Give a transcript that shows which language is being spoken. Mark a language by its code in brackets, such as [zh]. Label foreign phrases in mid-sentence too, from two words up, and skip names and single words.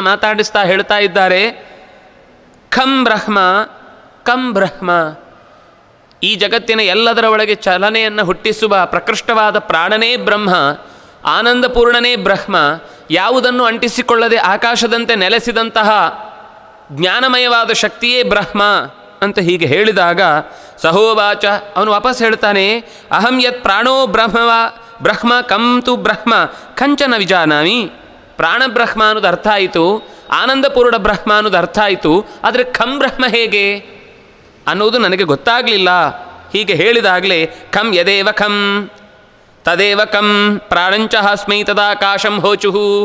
[kn] ಮಾತಾಡಿಸ್ತಾ ಹೇಳ್ತಾ ಇದ್ದಾರೆ, [sa] ಕಂ ಬ್ರಹ್ಮ, [kn] ಈ ಜಗತ್ತಿನ ಎಲ್ಲದರ ಒಳಗೆ ಚಲನೆಯನ್ನು ಹುಟ್ಟಿಸುವ ಪ್ರಕೃಷ್ಟವಾದ ಪ್ರಾಣನೇ ಬ್ರಹ್ಮ, ಆನಂದಪೂರ್ಣನೇ ಬ್ರಹ್ಮ, ಯಾವುದನ್ನು ಅಂಟಿಸಿಕೊಳ್ಳದೆ ಆಕಾಶದಂತೆ ನೆಲೆಸಿದಂತಹ ಜ್ಞಾನಮಯವಾದ ಶಕ್ತಿಯೇ ಬ್ರಹ್ಮ ಅಂತ ಹೀಗೆ ಹೇಳಿದಾಗ ಸಹೋವಾಚ, ಅವನು ವಾಪಸ್ ಹೇಳ್ತಾನೆ, [sa] ಅಹಂ ಯತ್ ಪ್ರಾಣೋ ಬ್ರಹ್ಮ ಕಂ ತು ಬ್ರಹ್ಮ ಕಂಚನ ವಿಜಾನಾಮಿ. [kn] ಪ್ರಾಣಬ್ರಹ್ಮ ಅನ್ನೋದು ಅರ್ಥ ಆಯಿತು, ಆನಂದಪೂರ್ಣ ಬ್ರಹ್ಮ ಅನ್ನೋದು ಅರ್ಥ ಆಯಿತು, ಆದರೆ [sa] ಖಂ ಬ್ರಹ್ಮ [kn] ಹೇಗೆ ಅನ್ನುವುದು ನನಗೆ ಗೊತ್ತಾಗಲಿಲ್ಲ. ಹೀಗೆ ಹೇಳಿದಾಗಲೇ [sa] ಖಂ ಯದೇವ ಖಂ ತದೇವ ಕಂ ಪ್ರಾಣಂಚಹಾಸ್ಮೈ ತದಾಕಾಶಂ ಹೋಚುಹು.